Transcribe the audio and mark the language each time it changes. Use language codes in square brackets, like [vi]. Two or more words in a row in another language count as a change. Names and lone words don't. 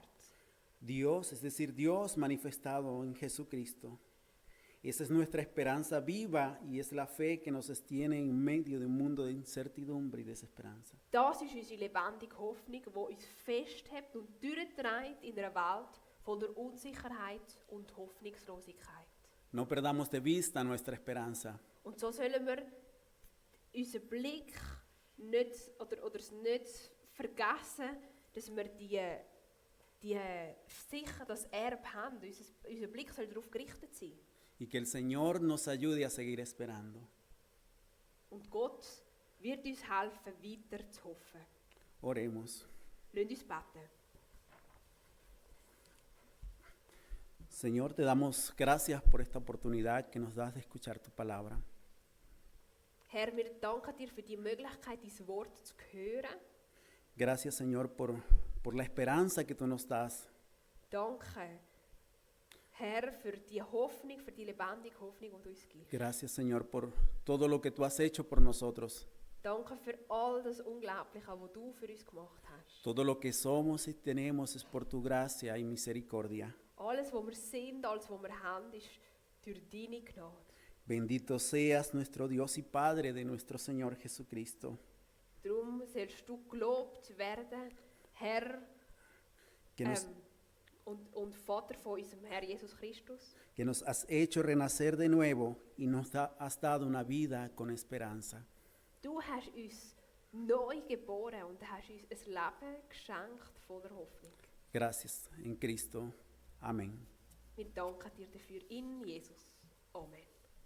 [es] Dios, es decir, Dios manifestado en Jesucristo. Esa es nuestra esperanza viva y es la fe que nos sostiene en medio de un mundo de incertidumbre y desesperanza. [de] Das ist unsere lebendige Hoffnung, die uns festhält und durchträgt in einer Welt voller Unsicherheit und Hoffnungslosigkeit. [es] No perdamos de vista nuestra esperanza. [de] Und so sollen wir unseren Blick nicht, oder es nicht vergessen, dass wir die sicher das Erbe haben. Unser Blick soll darauf gerichtet sein. [es] Y que el Señor nos ayude a seguir esperando. [de] Und Gott wird uns helfen, weiter zu hoffen. [es] Oremos. [de] Lasst uns beten. [es] Señor, te damos gracias por esta oportunidad que nos das de escuchar tu palabra. [de] Herr, wir danken dir für die Möglichkeit, dein Wort zu hören. [es] Gracias, Señor, por la esperanza que tú nos das. [de] Danke, Herr, für die Hoffnung, für die lebendige Hoffnung, die du uns gibst. [es] Gracias, Señor, por todo lo que tú has hecho por nosotros. [de] Danke für all das Unglaubliche, was du für uns gemacht hast. [es] Todo lo que somos y tenemos es por tu gracia y misericordia. [de] Alles, was wir sind, alles, was wir haben, ist durch deine Gnade. [es] Bendito seas nuestro Dios y Padre de nuestro Señor Jesucristo, [de] Darum sollst du gelobt werden, Herr [es] que nos, [de] und Vater von unserem Herr Jesus Christus, [es] que nos has hecho renacer de nuevo y nos has dado una vida con esperanza. [de] Du hast uns neu geboren und hast uns ein Leben geschenkt voller Hoffnung. [es] Gracias en Cristo. Amén. [de] Wir danken dir dafür in Jesus. Amen.